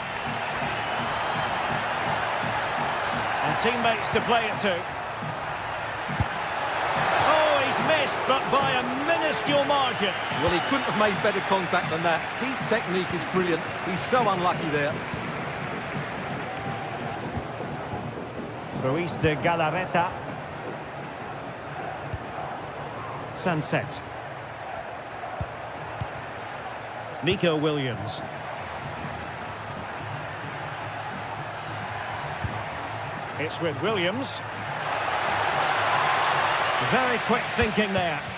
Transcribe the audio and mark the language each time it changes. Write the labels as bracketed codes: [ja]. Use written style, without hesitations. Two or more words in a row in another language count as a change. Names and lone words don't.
[en] And teammates to play it to. Oh, he's missed, but by a minuscule margin. Well, he couldn't have made better contact than that. His technique is brilliant. He's so unlucky there. Ruiz de Galarreta. Sunset. Nico Williams. It's with Williams. Very quick thinking there.